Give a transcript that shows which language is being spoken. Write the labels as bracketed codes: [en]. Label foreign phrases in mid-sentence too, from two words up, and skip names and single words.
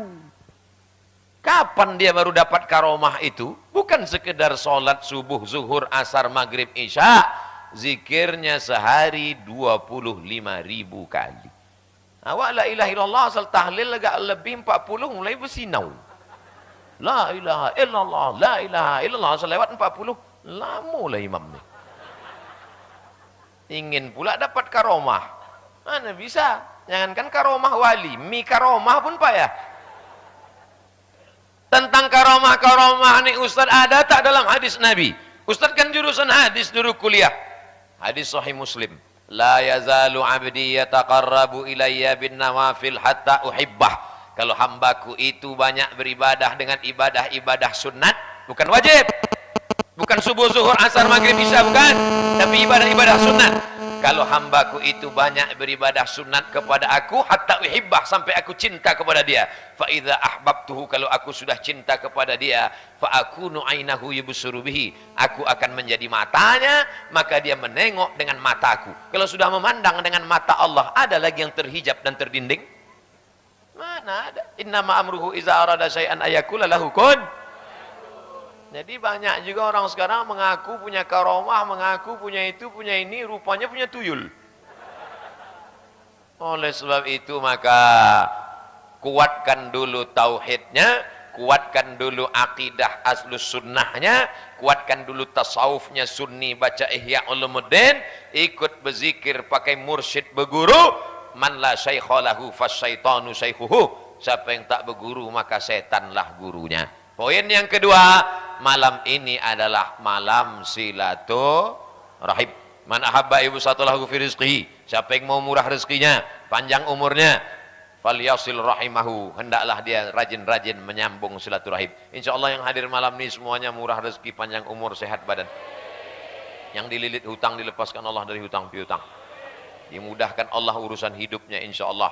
[id] Kapan dia baru dapat karomah itu? Bukan sekedar sholat subuh, zuhur, asar, maghrib, isya. Zikirnya sehari 25.000 kali. Awak [ar] لا إله إلا الله [id] asal tahlil agak lebih 40 mulai bersinau. [ar] لا إله إلا الله، لا إله إلا الله [id] asal lewat 40, lama lah imam ni. Ingin pula dapat karomah. Mana bisa? Jangankan karomah wali, mi karomah pun payah. Tentang karomah-karomah ni Ustaz ada tak dalam hadis Nabi? Ustaz kan jurusan hadis dulu kuliah. Hadis Sahih Muslim. [ar] لا يزال عبدي يتقرب إلي بالنوافل حتى أحبه. [id] Kalau hambaku itu banyak beribadah dengan ibadah-ibadah sunat, bukan wajib. Bukan subuh, zuhur, asar, maghrib, isya, bukan. Tapi ibadah-ibadah sunat. Kalau hambaku itu banyak beribadah sunat kepada aku, [ar] حتى أحبه, [id] sampai aku cinta kepada dia. [ar] فإذا أحببته, [id] kalau aku sudah cinta kepada dia, [ar] فأكون عينه يبصر به, [id] aku akan menjadi matanya, maka dia menengok dengan mataku. Kalau sudah memandang dengan mata Allah, ada lagi yang terhijab dan terdinding? Mana ada? [ar] إنما أمره إذا أراد شيئا أن يقول له كن. [id] Jadi banyak juga orang sekarang mengaku punya karomah, mengaku punya itu, punya ini, rupanya punya tuyul. Oleh sebab itu maka kuatkan dulu tauhidnya, kuatkan dulu akidah aslus sunnahnya, kuatkan dulu tasawufnya sunni, baca Ihya Ulumuddin, ikut berzikir pakai mursyid berguru. [ar] من لا شيخ له فالشيطان شيخه. [id] Siapa yang tak berguru maka setanlah gurunya. Poin yang kedua, malam ini adalah malam silaturahim. [ar] من أحب أن يبسط له في رزقه. [id] Siapa yang mau murah rezekinya, panjang umurnya, [ar] فليصل رحمه, [id] hendaklah dia rajin-rajin menyambung silaturahim. Insyaallah yang hadir malam ini semuanya murah rezeki, panjang umur, sehat badan. Yang dililit hutang dilepaskan Allah dari hutang piutang. Dimudahkan Allah urusan hidupnya insyaallah.